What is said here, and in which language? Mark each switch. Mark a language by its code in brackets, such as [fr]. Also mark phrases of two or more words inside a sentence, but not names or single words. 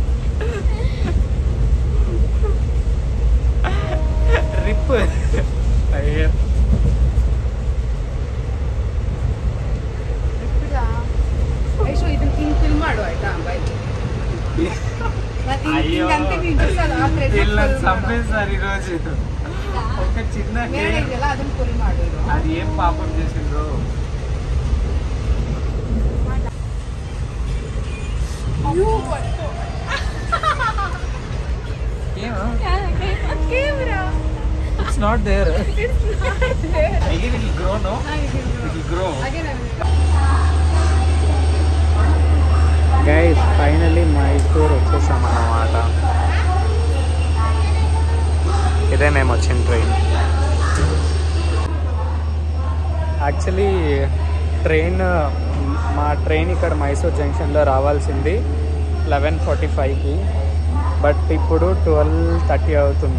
[kn] ರಿಪ್ ಐಶು ಇದನ್ನ ಹಿಂಗ್ ಫಿಲ್ ಮಾಡು ಆಯ್ತಾ? [te] చంపేశారు ఈరోజు. ఒక చిన్న [kn] ಅದನ್ನ ಫುಲ್ ಮಾಡು. [te] అది ఏం పాపం చేసిండ్రు? [en] It's not there. Again it will grow, no? It will grow. Guys, finally [te] మైసూర్ వచ్చేసాం అన్నమాట. ఇదే మేము వచ్చిన ట్రైన్. యాక్చువల్లీ మా ట్రైన్ ఇక్కడ మైసూర్ జంక్షన్లో రావాల్సింది 11:45కి, బట్ ఇప్పుడు 12:30 అవుతుంది.